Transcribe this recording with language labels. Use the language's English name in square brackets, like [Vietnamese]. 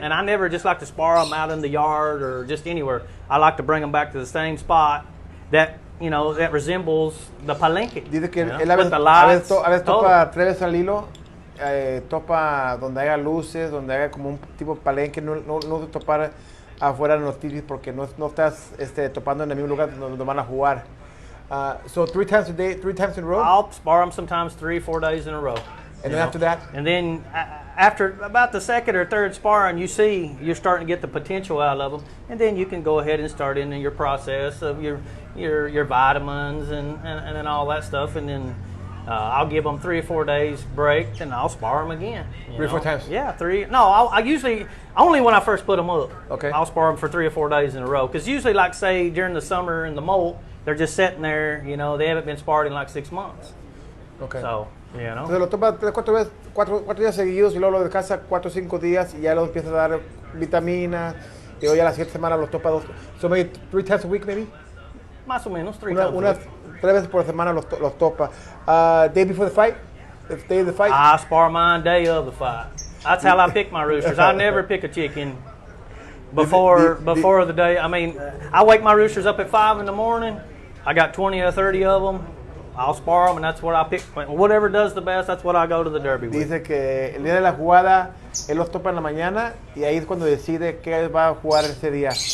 [English] And I never just like to spar them out in the yard or just anywhere. I like to bring them back to the same spot that resembles the palenque. [Spanish] Dice que él [English] with the lights. [Spanish] a veces topa 3 veces al hilo, topa donde haya luces, donde haya como un tipo de palenque, no topar afuera en los tipis porque no estás topando en el mismo lugar donde van a jugar. [English] So 3 times a day, 3 times in a row? I'll spar them sometimes 3 or 4 days in a row. And then after that? And then after about the second or third sparring, you see you're starting to get the potential out of them. And then you can go ahead and start in your process of your vitamins and all that stuff. And then I'll give them 3 or 4 days break, and I'll spar them again. 3 or 4 times? Yeah, 3. No, I usually, only when I first put them up. Okay. I'll spar them for 3 or 4 days in a row. Because usually, like say, during the summer in the molt, they're just sitting there, they haven't been sparred in like 6 months. Okay. So, [Spanish] Entonces lo topa 4 días seguidos y luego lo descansa 4 o 5 días y ya lo empieza a dar vitaminas y luego ya la siguiente semana los topa 2. [English] So maybe 3 times a week maybe? [Spanish] Más o menos, [English] 3 times a [Spanish] unas [English] week. [Spanish] 3 veces por semana los topa. [English] Day before the fight? The day of the fight? I spar mine day of the fight. That's how I pick my roosters. I never pick a chicken before the day. I mean, I wake my roosters up at 5 in the morning. I got 20 or 30 of them. I'll spar them, and that's what I pick. Whatever does the best, that's what I go to the derby with. [Spanish] Dice que el día de la jugada, él los topa en la mañana y ahí es cuando decide qué va a jugar ese día.